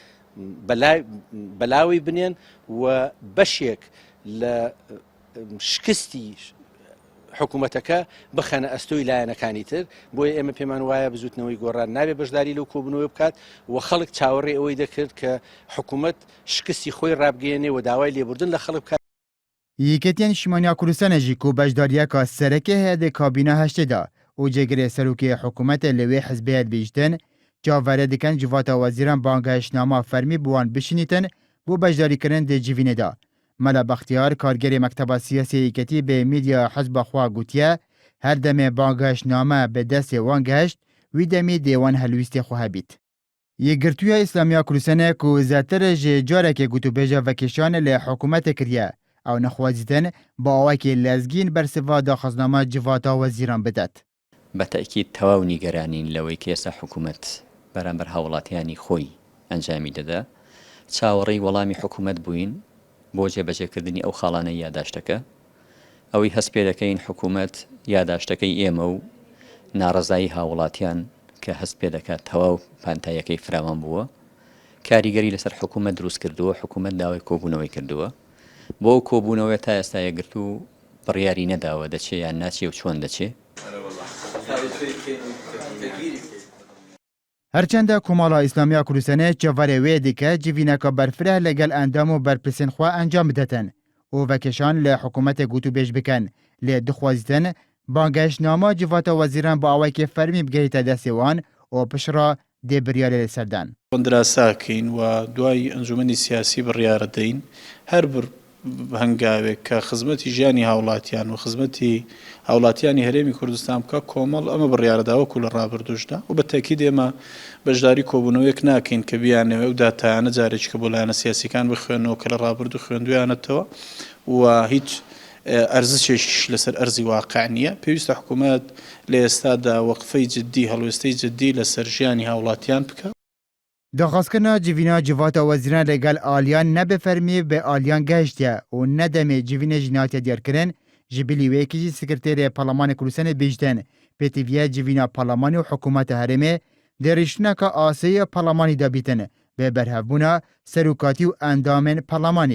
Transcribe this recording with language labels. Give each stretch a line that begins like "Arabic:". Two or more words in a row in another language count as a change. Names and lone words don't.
Central Kurdish: بەلاوی بنێن و بەشێک لە شکستی حکوومەتەکە بخەنە ئەستۆی لایەنەکانی تر بۆیە ئێمە پێمان وایە بزوتنەوەی گۆڕان نابێ بەشداری لەو کۆبنەوەی بکات و خەڵک چاوەڕێ ئەوەی دەکرد کە حکوومەت شکستی خۆی ڕابگەێنێ و داوای لێبوردن لە خەڵک بکات.
Kurdish: یەکێتیان نیشتیمانیا کوردستانە jî ku beşdariyeka sereke heye di kabîna heştê de û cêgirê serokê hikûmetê li wê hizbê dibêjtin, çavverê dikin civata wezîran bangehiştnama fermî bi wan bişînîtin bû beşdarîkirin di civînê de. Mela Bextiyar kargerê Mekteba Siyasî Yekîtî bê mîdya hizba xwe gotiye her demê bangehiştname bi destê wan gehişt wî demê dê wan helwîstê xwe hebît. Yekgirtiya Îslamiya Kurdistanê ku zêtir ji carekê gotûbêja vekêşan li hikûmetê kiriye ew nexwazîtin bi awakê lezgîn bersiva daxwaznama civata wezîran bidet.
Central Kurdish: بەتەکید تەواو نیگەرانین لەوەی کە ئێستا حکوومەت بەرامبەر هاوڵاتیانی خۆی ئەنجامی دەدا چاوەڕێی وەڵامی حکوومەت بووین بۆ جێبەجێکردنی ئەو خاڵانەی یاداشتەکە ئەوەی هەست پێ دەکەین حکوومەت یاداشتەکەی ئێمە و ناڕەزایی هاوڵاتیان کە هەست پێ دەکات تەواو پانتایەکەی فراوان بووە کاریگەری لەسەر حکوومەت دروست کردووە حکوومەت داوای کۆبوونەوەی کردووە بۆ کۆبوونەوە تا ئێستا یەکگرت و بڕیاری نەداوە دەچێ یان ناچێ و چۆن دەچێ.
Kurdish: هەرچەندە کۆمەڵە ئیسلامییا کوردستانê çavarê wê dike civîneka berfireh legel endam û berpirsên xwe encam bidetin û vekêşan li hikûmetê gotûbêj bikin lê dixwazîtin bangehiştnama civata wezîran bi awayekê fermî bigihîte destê wan û pişra dê biryarê li ser dan.
Central Kurdish: دراساکەین و دوای ئەنجومەنی سیاسی بڕیارە دەین هەر هەنگاوێک کە خزمەتی ژیانی هاوڵاتیان و خزمەتی هاوڵاتیانی هەرێمی کوردستان بکە کۆمەڵ ئەمە بڕیارەداوەکو لە ڕابردوشدا و بە تاکید ئێمە بەشداری کۆبوونەوەیەک ناکەین کە بیانەوە و داتایانە جارێککە بۆ لایەنە سیاسیەکان بخوێنەوە کە لە ڕابردوو خوێندویانەتەوە و هیچ ئەرزشێکیش لەسەر ئەرزی واقع نییە پێویستە حکوومەت لە ئێستادا وەقفەی جددی هەڵوێستەی جددی لەسەر ژیانی هاوڵاتیان بکە.
Kurdish: Daxwazkirina civîna civata wezîran legel aliyan nebe fermî bi aliyan gehiştiye û nedemê civînê jî nehatiye diyarkirin ji bilî wêkî jî Sekreterê Parlemanê Kurdistanê bêjtin pêtiviya civîna parlemanî û hikûmeta herêmê di rêştineka asayî parlemanî de bîtin bê berhevbûna serokatî û endamên parlemanî.